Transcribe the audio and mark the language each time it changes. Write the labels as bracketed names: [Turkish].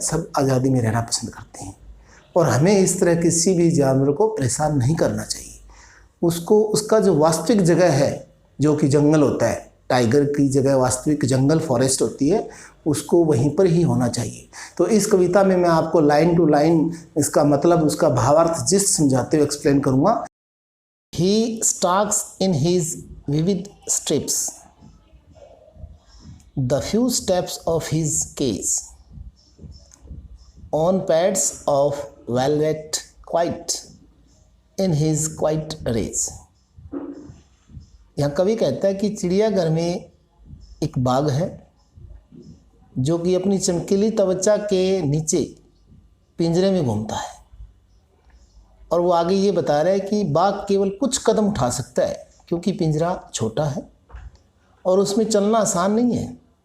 [Hindi] सब आज़ादी में रहना पसंद करते हैं और हमें इस तरह किसी भी जानवर को परेशान नहीं करना चाहिए। उसका जो वास्तविक जगह है, जो कि जंगल होता है, टाइगर की जगह वास्तविक जंगल फॉरेस्ट होती है, उसको वहीं पर ही होना चाहिए। तो इस कविता में मैं आपको लाइन टू लाइन इसका मतलब, उसका भावार्थ जिस समझाते हुए एक्सप्लेन करूँगा। [English] He stalks in his vivid strips the few steps of his cage on pads of velvet quite in his quiet rays। [Hindi] यहाँ कवि कहता है कि चिड़ियाघर में एक बाघ है जो कि अपनी चमकीली त्वचा के नीचे पिंजरे में घूमता है। और वो आगे ये बता रहा है कि बाघ केवल कुछ कदम उठा सकता है क्योंकि पिंजरा छोटा है और उसमें चलना आसान नहीं है।